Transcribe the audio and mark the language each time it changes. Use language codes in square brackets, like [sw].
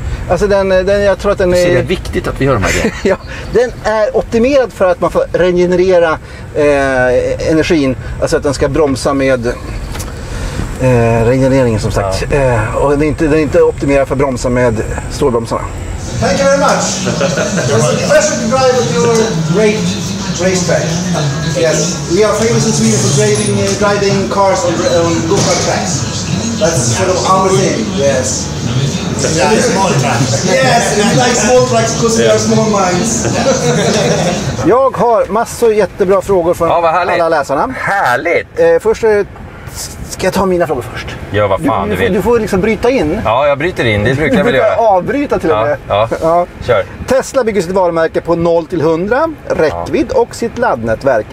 [sv] Alltså jag tror att den är... Så det är viktigt att vi gör de här grejerna. Ja, den är optimerad för att man får regenerera energin. Alltså att den ska bromsa med regenereringen som sagt. Och den är inte optimerad för att bromsa med stålbromsarna. [en] Thank you very much. It was a pleasure to drive with your great racetrack. Yes, we are famous in Sweden for driving cars on go-kart tracks. That's sort of our thing. Yes. Small tracks. Yes, we like small tracks because we are small minds. [sv] Jag har massor jättebra frågor från alla läsarna. Härligt! Först ska jag ta mina frågor först. Gör vad fan du vill. Du får liksom bryta in. Ja, jag bryter in. Det brukar jag väl göra. Avbryta till och med. Ja. Kör. Tesla bygger sitt varumärke på 0-100, räckvidd och sitt laddnätverk.